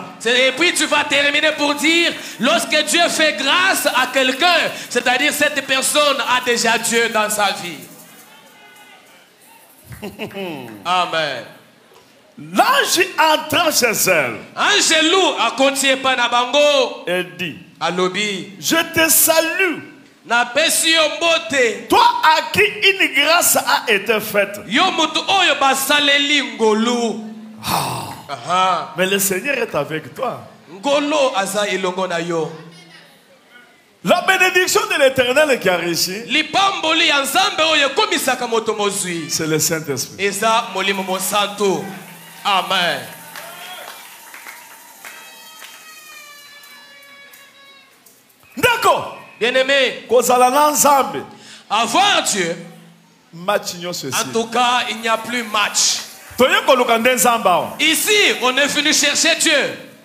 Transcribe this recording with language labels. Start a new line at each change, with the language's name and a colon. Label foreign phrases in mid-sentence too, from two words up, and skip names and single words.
French: Et puis tu vas terminer pour dire, lorsque Dieu fait grâce à quelqu'un, c'est-à-dire cette personne a déjà Dieu dans sa vie. Amen. L'ange entrant chez elle. Angelou a continué par Nabango. Elle dit,
Lingala: Alobi,
French: je te salue.
Lingala: Na pesi yo mbote.
French: Toi à qui une grâce a été faite.
Lingala: Yo mutu oyo basaleli ngolu.
French: Mais le Seigneur est avec toi.
Lingala: Ngolo aza ilongo na yo.
French: La bénédiction de l'Éternel qui a réussi,
Lingala: Lipamboli ya Nzambe oyo komisaka moto mozwi.
French: c'est le Saint-Esprit.
Lingala: Eza molimo mo santo.
French: Amen. D'accord. Bien-aimé, avoir Dieu, en tout cas, il n'y a plus match. Ici, on est venu chercher Dieu.